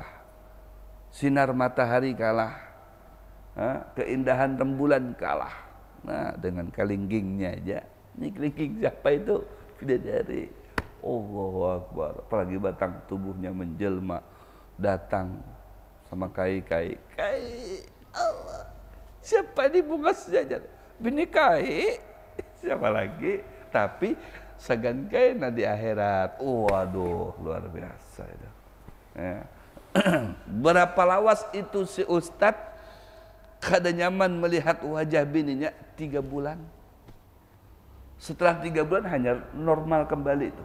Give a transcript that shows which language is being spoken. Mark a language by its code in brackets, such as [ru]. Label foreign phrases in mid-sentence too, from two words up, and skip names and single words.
[id] Sinar matahari kalah, keindahan rembulan kalah. Nah, dengan kelingkingnya aja. Ini kelingking siapa itu? Bidadari. [ar] الله أكبر. [id] Apalagi batang tubuhnya menjelma, datang sama kai. Allah. Siapa ini bungasnya aja? [bjn] Bini kai. [id] Siapa lagi? Tapi [bjn] segan kai [id] di akhirat. Waduh, luar biasa itu. Ya. Berapa lawas itu si ustadz [bjn] kada nyaman [id] melihat wajah bininya 3 bulan. Setelah 3 bulan hanya normal kembali itu.